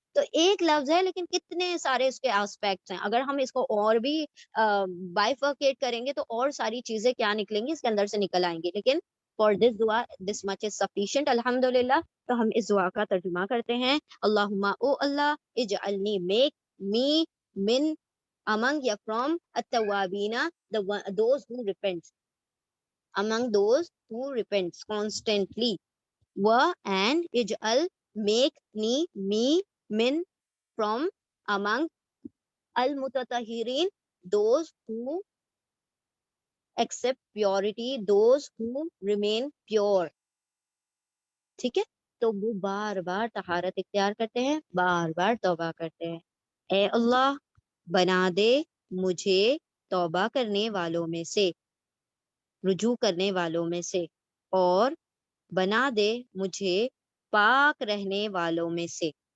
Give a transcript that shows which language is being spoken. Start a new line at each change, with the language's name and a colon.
Urdu: تو ایک لفظ ہے لیکن کتنے سارے اس کے آسپیکٹس ہیں. اگر ہم اس کو اور بھی بائیفرکیٹ کریں گے تو اور ساری چیزیں کیا نکلیں گی اس کے اندر سے نکل آئیں گی.
English: لیکن for this دعا this much is sufficient, الحمدللہ.
Urdu: تو ہم اس دعا کا ترجمہ کرتے ہیں.
Arabic: اللہم،
English: O اللہ،
Arabic: اجعلنی،
English: make me,
Urdu: من،
English: among
Urdu: یا
English: from
Arabic: التوابین،
English: those who repent. among those who repents constantly.
Arabic: Wa
English: and
Arabic: ij'al,
English: make me
Arabic: min
English: from among
Arabic: al mutatahirin,
English: those who accept purity, those who remain pure.
Urdu: ٹھیک ہے، تو وہ بار بار طہارت اختیار کرتے ہیں، بار بار توبہ کرتے ہیں. اے اللہ بنا دے مجھے توبہ کرنے والوں میں سے، رجوع کرنے والوں میں سے، اور بنا دے مجھے پاک رہنے والوں میں سے.